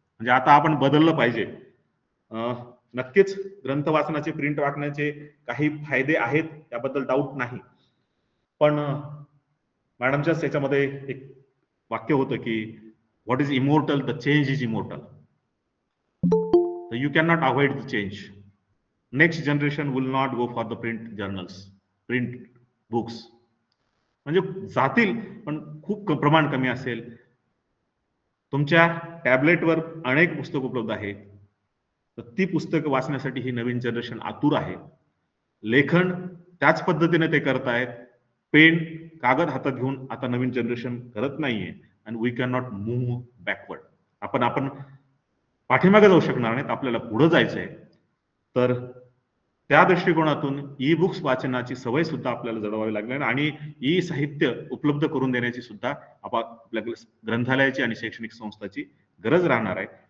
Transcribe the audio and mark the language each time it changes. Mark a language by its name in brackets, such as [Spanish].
[Marathi] म्हणजे आता आपण बदललं पाहिजे. नक्कीच ग्रंथ वाचनाचे, प्रिंट वाचण्याचे काही फायदे आहेत, त्याबद्दल डाऊट नाही. पण मॅडमच्याच त्याच्यामध्ये एक वाक्य होतं की [English] what is immortal, the change is immortal. So you cannot avoid the change. Next generation will not go for the print journals, print books. [Marathi] म्हणजे जातील, पण खूप प्रमाण कमी असेल. तुमच्या टॅबलेटवर अनेक पुस्तक उपलब्ध आहेत, तर ती पुस्तकं वाचण्यासाठी ही नवीन जनरेशन आतुर आहे. लेखन त्याच पद्धतीने ते करतायत. पेन, कागद हातात घेऊन आता नवीन जनरेशन करत नाहीये. [English] and we cannot move backward. [Marathi] आपण पाठीमागे जाऊ शकणार नाहीत, आपल्याला पुढे जायचंय. तर त्या दृष्टिकोनातून ई बुक्स वाचनाची सवय सुद्धा आपल्याला जडवावी लागणार आणि ई साहित्य उपलब्ध करून देण्याची सुद्धा आपल्या ग्रंथालयाची आणि शैक्षणिक संस्थाची गरज राहणार आहे.